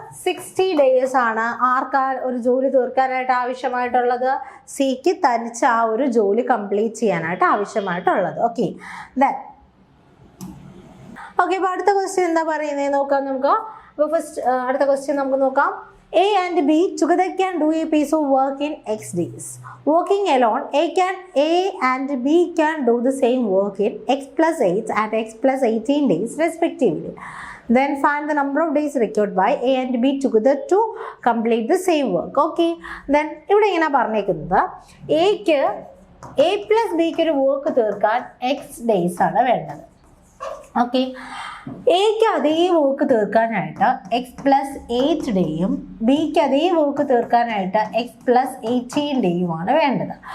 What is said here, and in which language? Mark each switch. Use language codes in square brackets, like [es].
[ml] 60 days ആണ് ആർക്കാ ഒരു ജോലി തീർക്കാനായിട്ട് ആവശ്യമായിട്ടുള്ളത്? സിക്ക് തനിച്ച് ആ ഒരു ജോലി കംപ്ലീറ്റ് ചെയ്യാനായിട്ട് ആവശ്യമായിട്ടുള്ളത്. ഓക്കെ, ദെൻ ഓക്കെ, അപ്പോൾ അടുത്ത ക്വസ്റ്റ്യൻ എന്താ പറയുന്നത് നോക്കാം നമുക്ക്. അപ്പോൾ ഫസ്റ്റ് അടുത്ത ക്വസ്റ്റ്യൻ നമുക്ക് നോക്കാം. [en] A and B together can do a piece of work in X days. Working alone, A and B can do the same work in X + 8 and X + 18 days respectively. Then find the number of days required by A and B together to complete the same work. [ml] Okay, then ഇവിടെ ഇങ്ങനെ പറഞ്ഞേക്കുന്നത് എക്ക് A + Bക്ക് ഒരു work തീർക്കാൻ X days ആണ് വേണ്ടത്. Okay, എക്ക് അതേ വർക്ക് തീർക്കാനായിട്ട് X + 8 ഡേയും ബിക്ക് അതേ വർക്ക് തീർക്കാനായിട്ട് X + 18 ഡേയുമാണ് വേണ്ടത്.